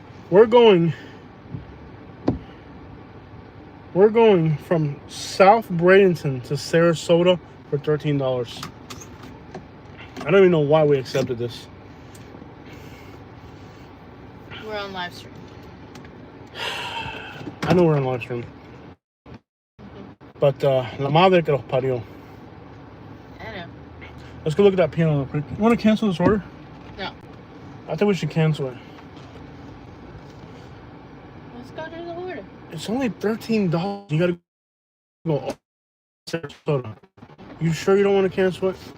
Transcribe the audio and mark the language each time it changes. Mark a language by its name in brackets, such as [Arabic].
[English] We're going from South Bradenton to Sarasota for $13. I don't even know why we accepted this. We're on live stream. I know we're on live stream. But [Spanish] la madre que los parió. [English] I know. Let's go look at that piano real quick. You want to cancel this order? No. I think we should cancel it. Let's go do the order. It's only $13. You gotta go all Sarasota. You sure you don't want to cancel it?